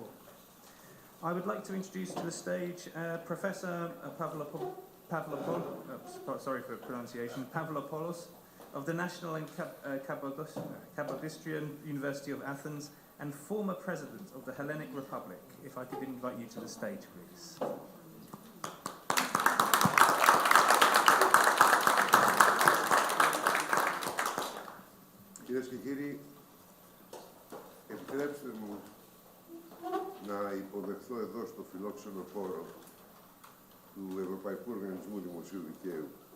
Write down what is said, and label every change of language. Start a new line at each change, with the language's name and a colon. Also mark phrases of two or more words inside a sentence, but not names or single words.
English: I would like to introduce to the stage Professor Pavlopoulos of the National and Capodistrian University of Athens and former President of the Hellenic Republic. If I could invite you to the stage, please.
Greek: Κυρίες και κύριοι, επιτρέψτε μου να υποδεχθώ εδώ στο φιλόξενο χώρο του Ευρωπαϊκού Οργανισμού Δημοσίου Δικαίου